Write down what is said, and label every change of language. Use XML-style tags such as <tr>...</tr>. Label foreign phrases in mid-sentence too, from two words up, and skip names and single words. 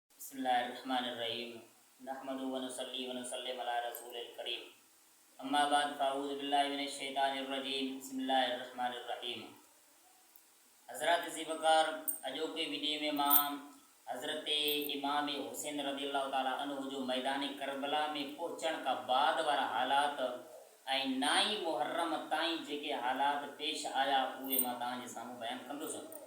<ar>بسم الله الرحمن الرحيم نحمده ونصلي ونسلم على رسوله الكريم أما بعد فأعوذ بالله من الشيطان الرجيم بسم الله الرحمن الرحيم.</ar> <sd>हज़रत ज़ीबकार अॼोके वीडियो में मां हज़रत इमाम हुसैन</sd> <ar>رضي الله تعالى عنه</ar> <sd>जो मैदान करबला में पहुचण खां बाद वारा हालात ऐं 9 मुहर्रम ताईं जेके हालात पेश आया उहे मां तव्हांजे साम्हूं बयानु कंदुसि।</sd>